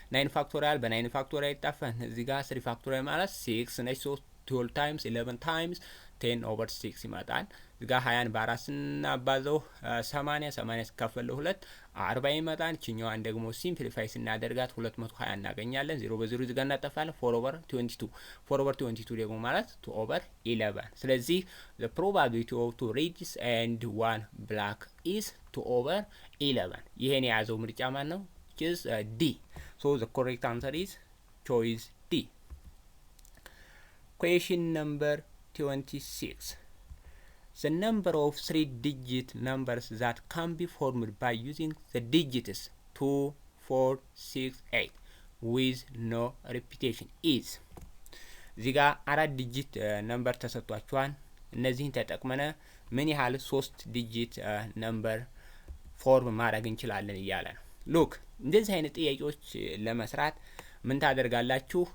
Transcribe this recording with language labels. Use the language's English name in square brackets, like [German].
[Amharic] 9 ፋክቶሪያል በ9 ፋክቶሪያል ይጣፋን። እዚህ ጋር 3 ፋክቶሪያል ማለት 6 ነች 12 ታይምስ 11 ታይምስ 10 ኦቨር 6 ይመጣል። እዚህ ጋር 20ን በ4 ስናባዘው 80 ሲካፈል ለ2 40 ይመጣል። እቺኛዋን ደግሞ ሲምፕሊፋይ ስናደርጋት 220 እናገኛለን። 0 በ0 እዚህ ጋር እናጠፋለን። 4 ኦቨር 22 ደግሞ ማለት 2 ኦቨር 11። ስለዚህ [English] the probability of 2 reds and 1 black is 2 over 11። [Amharic] ይሄን የያዘው ምርጫ ማን ነው? [English] which is D. so the correct answer is choice D. question number 26. The number of 3-digit numbers that can be formed by using the digits 2, 4, 6, 8 with no repetition is [Amharic] እዚህ ጋር 4 ዲጂት ነምበር ተሰጥቷቸዋል። እነዚህን ተጠቅመነ ምን ያህል 3 ዲጂት ነምበር ፎርም ማድረግ እንችላለን እያለ ነው። ሉክ እንደዚህ አይነት ጥያቄዎች ለመስራት ምን ታደርጋላችሁ?